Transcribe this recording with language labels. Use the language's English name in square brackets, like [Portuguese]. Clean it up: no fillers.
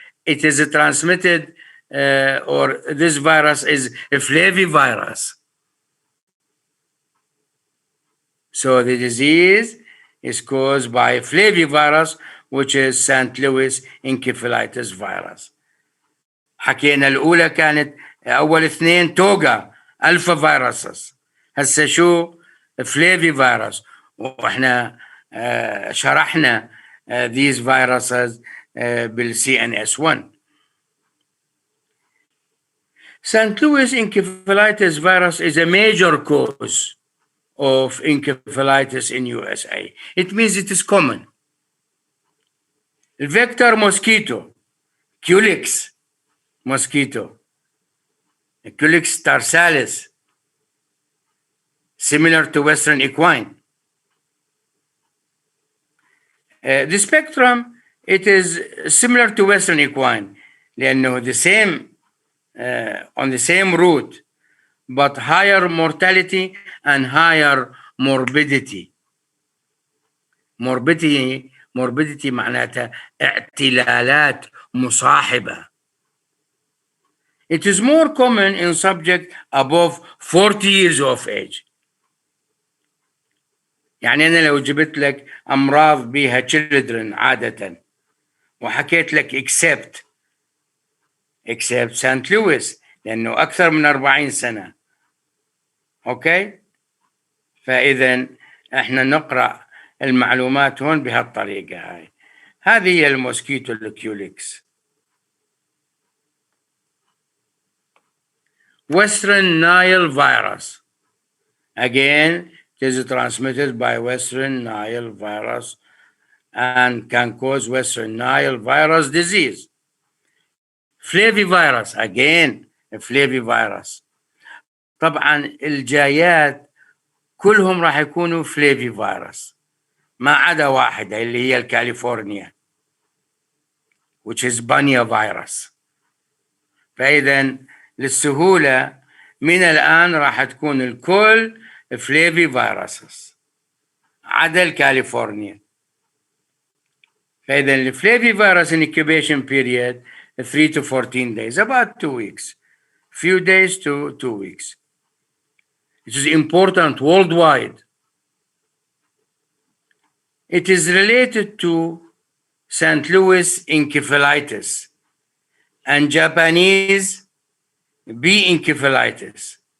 [English] It is transmitted or this virus is a Flavivirus. So the disease is caused by Flavivirus, which is St. Louis encephalitis virus. [Arabic] حكينا الأولى كانت أول اثنين توغا ألفا فيروسز. هسه شو فلافي فيروس، وإحنا شرحنا [English] these viruses [Arabic] بالCNS1. [English] St. Louis encephalitis virus is a major cause of encephalitis in USA. It means it is common. Vector mosquito, Culex mosquito, Culex tarsalis, similar to Western equine. The spectrum, it is similar to Western equine, [Arabic] لأنه [English] the same on the same route, but higher mortality and higher morbidity. [Arabic] Morbidity معناتها اعتلالات مصاحبة. [English] It is more common in subjects above 40 years of age. [Arabic] يعني أنا لو جبت لك أمراض بها children عادة وحكيت لك [English] except St. [Arabic] Louis لأنه أكثر من 40 سنة. أوكي؟ فإذا إحنا نقرأ المعلومات هون بهالطريقة هاي. هذه هي الموسكيتو الكيوليكس. [English] Western Nile virus. Again, it is transmitted by Western Nile virus and can cause Western Nile virus disease. Flavivirus, again, Flavivirus. [Arabic] طبعا الجايات كلهم راح يكونوا Flavivirus ما عدا واحدة اللي هي الكاليفورنيا [English] which is Bunyavirus. [Arabic] فإذا للسهولة من الآن راح تكون الكل Flaviviruses عدا الكاليفورنيا. فإذا الفلافيفيروس [English] incubation period 3 to 14 days, about 2 weeks, few days to 2 weeks. It is important worldwide. It is related to St. Louis encephalitis and Japanese bee encephalitis.